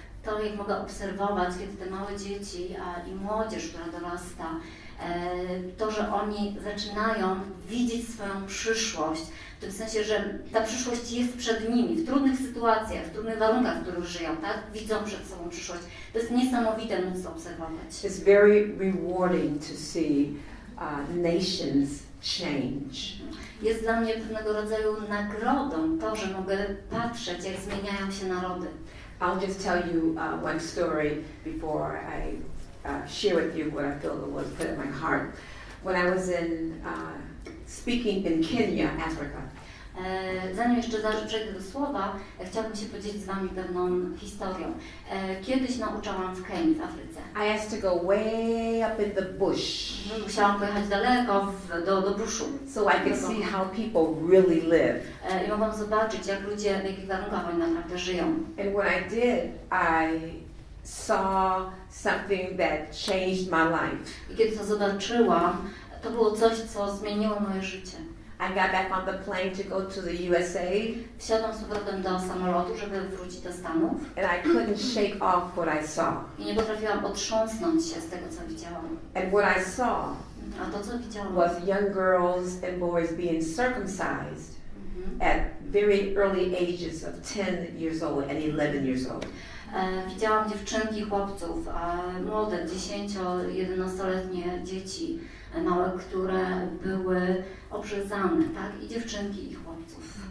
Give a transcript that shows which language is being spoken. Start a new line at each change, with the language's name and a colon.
Polish: To, jak mogę obserwować, kiedy te małe dzieci i młodzież, która dorasta, to, że oni zaczynają widzieć swoją przyszłość, w tym sensie, że ta przyszłość jest przed nimi, w trudnych sytuacjach, w trudnych warunkach, w których żyją, tak? Widzą przed sobą przyszłość. To jest niesamowite móc to obserwować.
English: It's very rewarding to see nations change.
Polish: Jest dla mnie pewnego rodzaju nagrodą to, że mogę patrzeć, jak zmieniają się narody.
English: I'll just tell you one story before I share with you what I feel the Lord put in my heart. When I was speaking in Kenya, Africa.
Polish: Zanim jeszcze przejdę do słowa, chciałabym się podzielić z Wami pewną historią. Kiedyś nauczałam w Kenii, w Afryce.
English: I had to go way up in the bush.
Polish: Musiałam pojechać daleko do buszu.
English: So I could see how people really live.
Polish: I mogłam zobaczyć, jak ludzie, w jakich warunkach oni naprawdę żyją.
English: And when I did, I saw something that changed my life.
Polish: I kiedy to zobaczyłam, to było coś, co zmieniło moje życie.
English: I got back on the plane to go to the USA.
Polish: Wsiadłam z powrotem do samolotu, żeby wrócić do Stanów.
English: And I couldn't shake off what I saw.
Polish: I nie potrafiłam otrząsnąć się z tego, co widziałam.
English: And what I saw
Polish: A to, co widziałam,
English: was young girls and boys being circumcised at very early ages of 10 years old and 11 years old.
Polish: Widziałam dziewczynki i chłopców, młode, 10-11-letnie dzieci, małe, które były obrzezane, tak? I dziewczynki i chłopców.